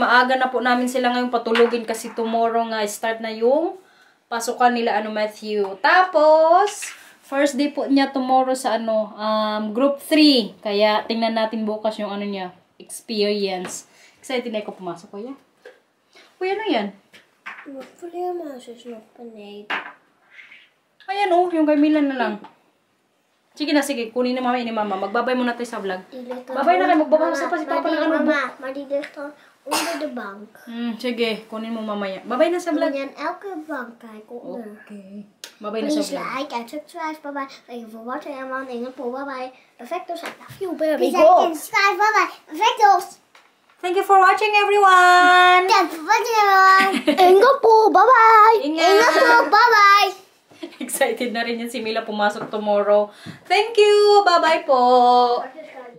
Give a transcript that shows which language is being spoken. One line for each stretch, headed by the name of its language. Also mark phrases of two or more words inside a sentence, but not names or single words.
Filipino: Maaga na po namin sila ngayong patulugin kasi tomorrow nga start na yung pasukan nila Matthew. Tapos,
English: first day
Filipino: po niya tomorrow sa group 3. Kaya tingnan natin bukas yung niya, experience. Excited na ako pumasok, kuya. Kuya, ano yan?
Dutch: Mijn vleermuis is nog beneden.
Filipino: Ayan oh, yung kay Milan na lang. Sige na, sige. Kunin na mama ni mama. Magbabay muna tayo sa vlog. Babay na kayo. Magbabasa pa si Papa ng ano. Mama,
Dutch: maar die ligt dan onder de bank.
Filipino: Sige, kunin mo mamaya. Babay na sa vlog.
Dutch: En elke bank kijken onder.
Filipino: Okay. Babay na sa
English: Please
Filipino: vlog.
English: like and subscribe. Bye bye. Thank you for watching everyone. Ingepoel. Bye bye. Perfectos. I love you, baby. Please like and subscribe. Bye bye. Perfectos. Thank you for watching, everyone! Thank you for watching everyone. Ingepoel. Bye bye.
Filipino: Ingat.
English: Ingepoel. Bye bye.
Filipino: Excited na rin yan si Mila pumasok tomorrow.
English: Thank you!
Filipino: Bye-bye po!